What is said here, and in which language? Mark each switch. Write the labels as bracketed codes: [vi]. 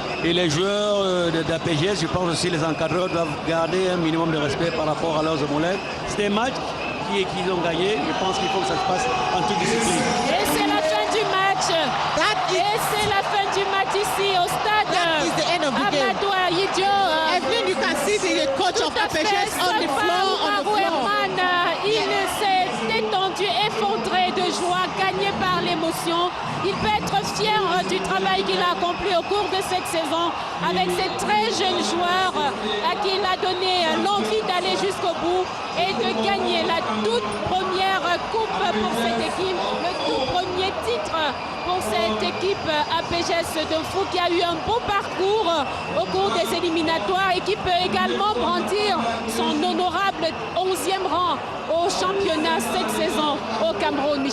[fr] Et les joueurs d'APGS, je pense aussi les encadreurs doivent garder un minimum de respect par rapport à leurs homologues. C'est un match qu'ils ont gagné. Je pense qu'il faut que ça se passe en toute discipline. Et c'est la fin du match. Et c'est la fin du match ici au stade Amadou Ahidjo. [en] Evelyn, you can see the coach of APGS on the floor. [fr] Il s'est détendu, effondré de joie, gagné par l'émotion. Il peut être fier du travail qu'il a accompli au cours de cette saison avec ces très jeunes joueurs à qui il a donné l'envie d'aller jusqu'au bout et de gagner la toute première coupe pour cette équipe, le tout premier titre pour cette équipe APGS de Fou qui a eu un beau parcours au cours des éliminatoires et qui peut également brandir son honorable 11e rang au championnat cette saison au Cameroun.